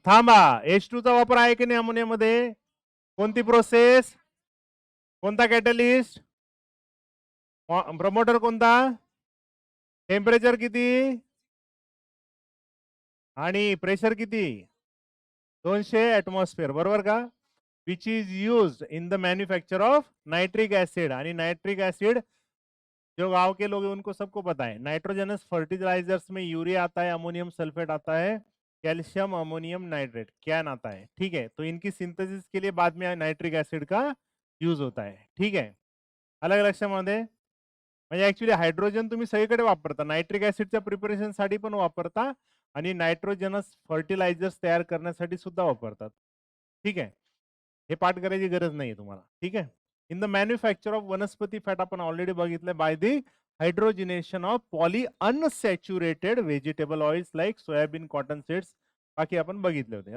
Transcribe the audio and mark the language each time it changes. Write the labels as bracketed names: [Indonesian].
[Marathi] थांबा, H2 चा वापर आहे की नाही अमोनियामध्ये? कोणती प्रोसेस? कोणता कॅटलिस्ट? प्रमोटर कोणता? टेम्परेचर किती आणि प्रेशर किती? 200 ऍटमॉस्फिअर, बरोबर का? [English] Which is used in the manufacture of nitric acid. [Marathi] आणि [Hindi] नाइट्रिक एसिड जो गांव के लोग हैं उनको सबको पता है. नाइट्रोजनस फर्टिलाइजर्स में यूरिया आता है, अमोनियम सल्फेट आता है, कैल्शियम अमोनियम नाइट्रेट कैन आता है. ठीक है, तो इनकी सिंथेसिस के लिए बाद में नाइट्रिक एसिड का यूज होता है. ठीक है, [Marathi] अलग लक्षामध्ये. म्हणजे ऍक्च्युली हायड्रोजन तुम्ही सगळीकडे वापरता, नायट्रिक ऍसिडच्या प्रिपरेशन साठी पण वापरता आणि नायट्रोजनस फर्टिलायझर्स तयार करण्यासाठी सुद्धा वापरतात. ठीक आहे, हे पाठ करायची गरज नाहीये तुम्हाला. ठीक आहे. [English] in the manufacture of वनस्पती fat [Marathi] आपण ऑलरेडी बघितलं [English] by the hydrogenation of poly unsaturated vegetable oils like soybean, cotton seeds, [Marathi] बाकी आपण बघितले होते.